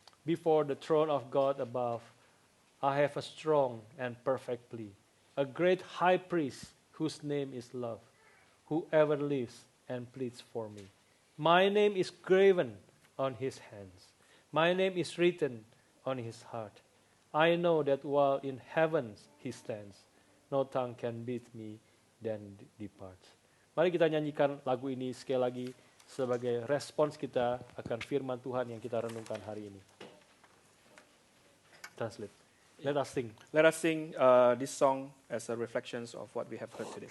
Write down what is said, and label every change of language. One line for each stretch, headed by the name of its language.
English: Before the throne of God above, I have a strong and perfect plea, a great high priest whose name is love, who ever lives and pleads for me. My name is graven on his hands. My name is written on his heart. I know that while in heavens he stands, no tongue can beat me, then departs.
Indonesian: Mari kita nyanyikan lagu ini sekali lagi sebagai respons kita akan firman Tuhan yang kita renungkan hari ini.
English: Translate. Let us sing. Let us sing this song as a reflections of what we have heard today.